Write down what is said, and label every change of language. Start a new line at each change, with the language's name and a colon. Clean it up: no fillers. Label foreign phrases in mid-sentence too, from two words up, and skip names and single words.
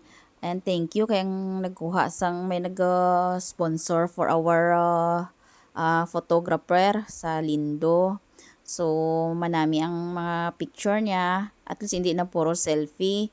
English: And thank you
Hiligaynon: kayang nagkuha sang may nag-sponsor
English: for our photographer
Hiligaynon: sa Lindo. So, manami ang mga picture niya.
English: At least
Hiligaynon: hindi na puro selfie.